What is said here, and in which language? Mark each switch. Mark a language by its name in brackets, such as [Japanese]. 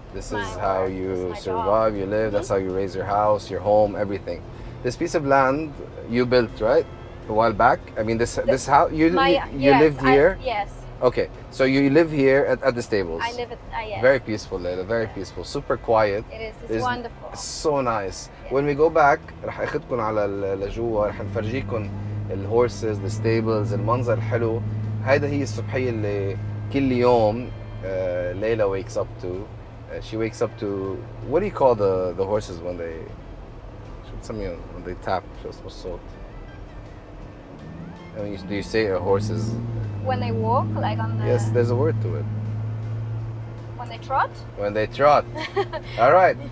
[English] This is how you survive, you live, that's how you raise your house, your home, everything. This piece of land you built, right? A while back? I mean, this house, you lived here? Yes. Okay, so you live here at the stables? I live at, yes. Very peaceful, Layla, very peaceful, super quiet. It is, it's wonderful. It's so nice. Yeah. When we go back, [Arabic] رح اخدكم على لجوا، رح نفرجيكم الهورسز، [English] the stables، [Arabic] المنظر الحلو. هيدا هي الصبحية اللي كل يوم [English] Layla wakes up to. She wakes up to, what do you call the horses when they when they tap? [Arabic] شو اسمه الصوت? [English] I mean, do you say a horses? When they walk, like on the... Yes, there's a word to it. When they trot? When they trot. All right.